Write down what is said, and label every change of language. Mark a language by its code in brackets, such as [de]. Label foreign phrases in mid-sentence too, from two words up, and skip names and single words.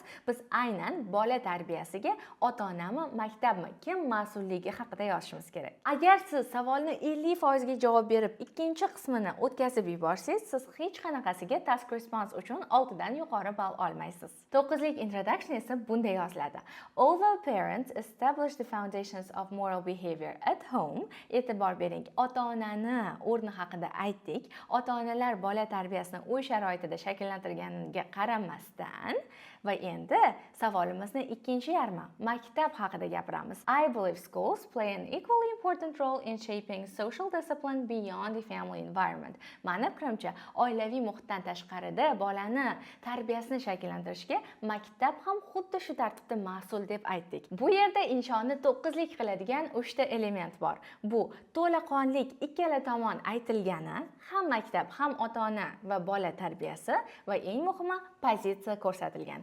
[uz] Biz aynan bola tarbiyasiga ota-onami, maktabmi, kim mas'ulligi haqida yozishimiz kerak. Agar siz savolni 50% ga javob berib, ikkinchi qismini o'tkazib yuborsangiz, siz hech qanaqasiga [en] task response [uz] uchun 6 dan yuqori ball olmaysiz. 9lik introduction esa bunday yoziladi. [en] Although parents establish the foundations of moral behavior at home, [uz] e'tibor bering, ota-onani o'rni haqida aytdik. Ota-onalar bola tarbiyasini uy sharoitida shakllantirganiga qaramasdan va endi savolimizni ikkinchi yarmi maktab haqida gapiramiz. [en] I believe schools play an equally important role in shaping social discipline beyond the family environment. [uz] Mani fikrimcha, oilaviy muhitdan tashqarida bolani tarbiyasini shakllantirishga maktab ham xuddi shu tartibda mas'ul deb aytdik. Bu yerda inshoni 9lik qiladigan 3 ta element bor. Bu to'laqonlik ikkala tomon aytilgani, ham maktab, ham ota-ona va bola tarbiyasi va eng muhimi pozitsiya ko'rsatilgan.